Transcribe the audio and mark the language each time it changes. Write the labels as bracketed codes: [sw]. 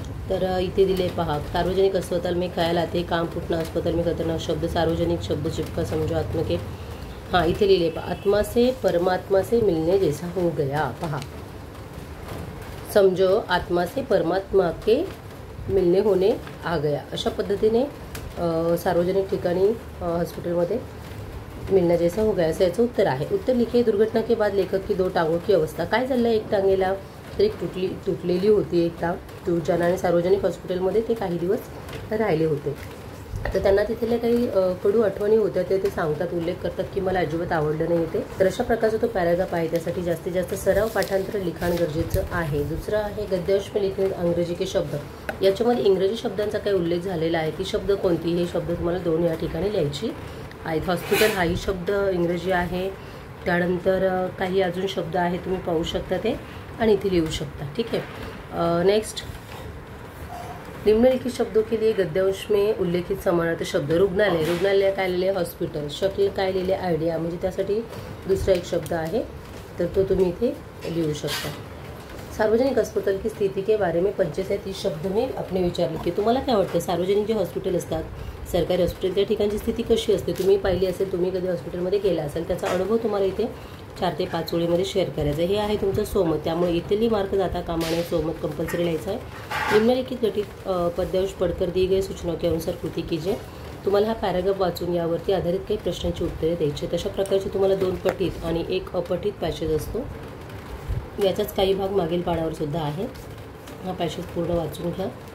[mr] तर इथे दिले पहा, [hi] सार्वजनिक अस्पताल में ख्याल आते काम फूटना, अस्पताल में खतरनाक शब्द, सार्वजनिक शब्द चिपका समझो आत्मा के। [mr] हाँ इथे लिहिले पहा, [hi] आत्मा से परमात्मा से मिलने जैसा हो गया। पहा समझो आत्मा से परमात्मा के मिलने होने आ गया। [mr] अशा पद्धतीने सार्वजनिक ठिकाणी हॉस्पिटलमध्ये [hi] मिलना जैसा हो गया [mr] असं याचं उत्तर आहे। [hi] उत्तर लिखे, दुर्घटना के बाद लेखक की 2 टांगों की अवस्था। [mr] काय झालं, एक टांगेला तर एक तुटलेली होती एक टांग, ज्याने सार्वजनिक हॉस्पिटलमध्ये ते काही दिवस राहिले होते। तर त्यांना तिथल्या काही कडू आठवणी होत्या ते सांगतात, उल्लेख करतात की मला अजिबात आवडलं नाही ते। तर अशा प्रकारचा तो पॅराग्राफ आहे, त्यासाठी जास्तीत जास्त सराव पाठांतर लिखाण गरजेचं आहे। दुसरं आहे [hi] गद्यांश में लिखे अंग्रेजी के शब्द, [mr] याच्यामध्ये इंग्रजी शब्दांचा काही उल्लेख झालेला आहे। ती शब्द कोणती, हे शब्द तुम्हाला 2 या ठिकाणी लिहायची आहेत। हॉस्पिटल हाही शब्द इंग्रजी आहे, त्यानंतर काही अजून शब्द आहे तुम्ही पाहू शकता ते आणि इथे लिहू शकता, ठीक है। [hi] नेक्स्ट, निम्नलिखित शब्दों के लिए गद्यांश में उल्लेखित समानार्थी शब्द। [mr] रुग्णालय, रुग्णालय काय लिहिले हॉस्पिटल, शक्ल काय लिहिले आयडिया, म्हणजे त्यासाठी दुसरा एक शब्द आहे तर तो तुम्ही इथे लिहू शकता। [hi] सार्वजनिक अस्पताल की स्थिति के बारे में 35 शब्द में अपने विचार लिखे। [mr] तुम्हाला काय वाटतं, सार्वजनिक जे हॉस्पिटल असतात, सरकारी हॉस्पिटल, त्या ठिकाणची स्थिती कशी असते, तुम्ही पाहिली असेल, तुम्ही कधी हॉस्पिटलमध्ये गेला असेल, त्याचा अनुभव तुम्हाला इथे 4 ते 5 ओळीमध्ये शेअर करायचा। हे आहे तुमचं सोमत, त्यामुळे इथली मार्क जाता कामा नये, सोमत कंपल्सरी लिहायचं आहे। [hi] निम्नलिखित गठित पद्यांश पढ़कर दी गई सूचनाओं के अनुसार कृती कीजिए। [mr] तुम्हाला हा पॅराग्राफ वाचून यावरती आधारित काही प्रश्नांची उत्तरे द्यायची। तशा प्रकारचे तुम्हाला 2 पठित आणि 1 अपठित पॅसेज असतो, याचाच काही भाग मागील पाढावर सुद्धा आहे। हा पॅसेज पूर्ण वाचून घ्या।